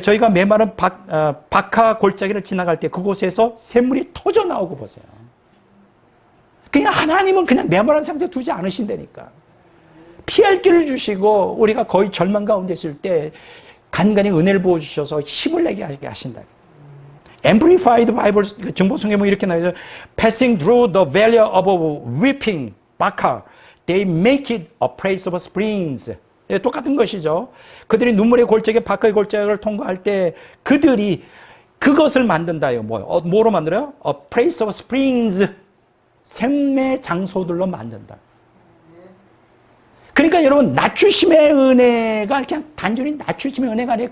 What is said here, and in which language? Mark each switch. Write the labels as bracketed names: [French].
[Korean] 저희가 메마른 바카 골짜기를 지나갈 때 그곳에서 샘물이 터져 나오고 보세요. 그냥 하나님은 그냥 메마른 상태에 두지 않으신다니까. 피할 길을 주시고 우리가 거의 절망 가운데 있을 때 간간히 은혜를 부어주셔서 힘을 내게 하신다. Amplified Bible 정보성경에 보면 이렇게 나와요. [English] Passing through the valley of weeping, Baca, they make it a place of springs. [Korean] 똑같은 것이죠. 그들이 눈물의 골짜기, 바카의 골짜기를 통과할 때 그들이 그것을 만든다요. 뭐로 만들어요? [English] A place of springs. [Korean] 샘의 장소들로 만든다. 그러니까 여러분, 낮추심의 은혜가 그냥 단순히 낮추심의 은혜가 아니에요.